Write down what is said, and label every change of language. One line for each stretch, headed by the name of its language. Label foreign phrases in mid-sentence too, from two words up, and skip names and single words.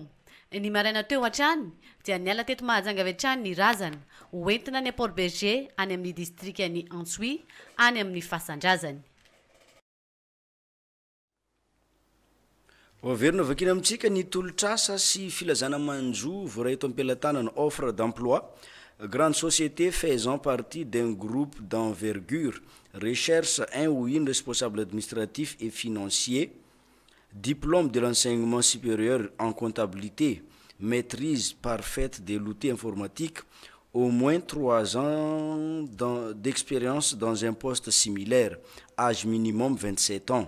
Malagasy: Ny maraina teo hatrany dia niala teto Mahajanga avy hatrany ny razana hoentina ny Port Berger any amin'ny district ny Antsoui any amin'ny fasandrazany. Averina vakina amitsika ny tolotrasa sy filazana manjo voray eto ampelantanana
French: offre d'emploi. Grande société faisant partie d'un groupe d'envergure recherche un ou une responsable administratif et financier, diplôme de l'enseignement supérieur en comptabilité, maîtrise parfaite de l'outil informatique, au moins 3 ans d'expérience dans un poste similaire, âge minimum 27 ans.